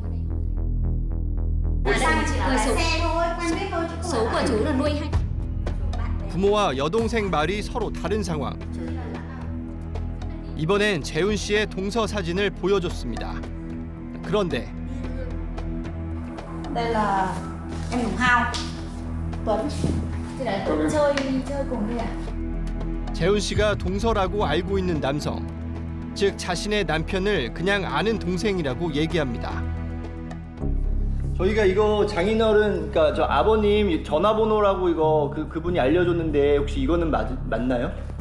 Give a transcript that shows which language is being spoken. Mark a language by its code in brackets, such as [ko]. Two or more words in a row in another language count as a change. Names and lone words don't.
[ko] 부모와 여동생 말이 서로 다른 상황. 이번엔 재훈 씨의 동서 사진을 보여줬습니다. 그런데 [vi] Đây là em Hùng Hao, Tuấn. Thì là chơi cùng đi à? [ko] 재훈 씨가 동서라고 알고 있는 남성, 즉 자신의 남편을 그냥 아는 동생이라고 얘기합니다. 저희가 이거 장인어른, 그러니까 저 아버님 전화번호라고 이거 그분이 알려줬는데 혹시 이거는 맞나요?